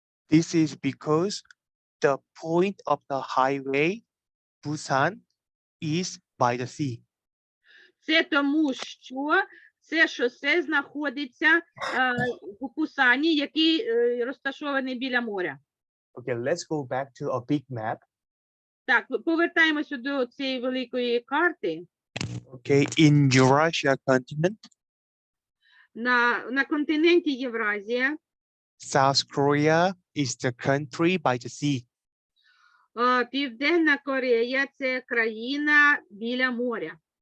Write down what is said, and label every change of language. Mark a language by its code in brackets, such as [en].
[en] This is because the point of the highway, Busan, is by the sea. [uk] Це тому, що це шосе знаходиться у Пусані, який розташований біля моря. [en] Okay, let's go back to a big map. [uk] Так, повертаємося до цієї великої карти. [en] Okay, in Eurasia continent, [uk] На континенті Євразія [en] South Korea is the country by the sea. [uk] Південна Корея – це країна біля моря.